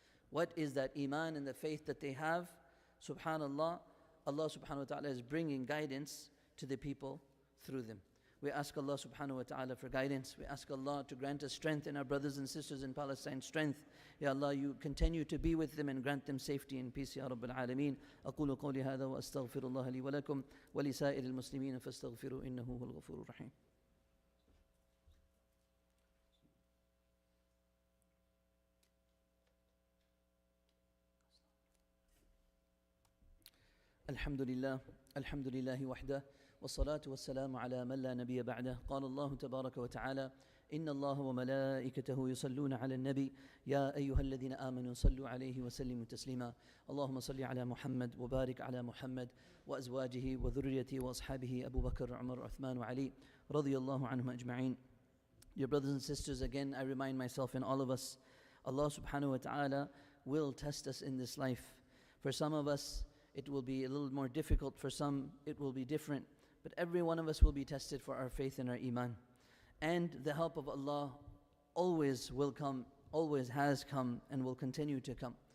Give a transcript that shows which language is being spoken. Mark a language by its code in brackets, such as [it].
[en] What is that iman and the faith that they have? Subhanallah, Allah subhanahu wa ta'ala is bringing guidance to the people through them. We ask Allah subhanahu wa ta'ala for guidance. We ask Allah to grant us strength in our brothers and sisters in Palestine, strength. Ya Allah, you continue to be with them and grant them safety and peace, Ya Rabbil Alameen. [ar] أقول قولي هذا وأستغفر الله لي ولكم ولسائر المسلمين فاستغفروا إنه هو الغفور الرحيم. الحمد لله وحده والصلاة والسلام على من لا نبي بعده. قال الله تبارك وتعالى إن الله وملائكته يصلون على النبي يا أيها الذين آمنوا صلوا عليه وسلموا تسليما. اللهم صل على محمد وبارك على محمد وأزواجه وذريته وأصحابه أبو بكر عمر عثمان وعلي رضي الله عنهم أجمعين. [en] Dear brothers and sisters, again I remind myself and all of us, Allah subhanahu wa ta'ala will test us in this life. For some of us it will be a little more difficult, for some it will be different. But every one of us will be tested for our faith and our iman. And the help of Allah always will come, always has come, and will continue to come.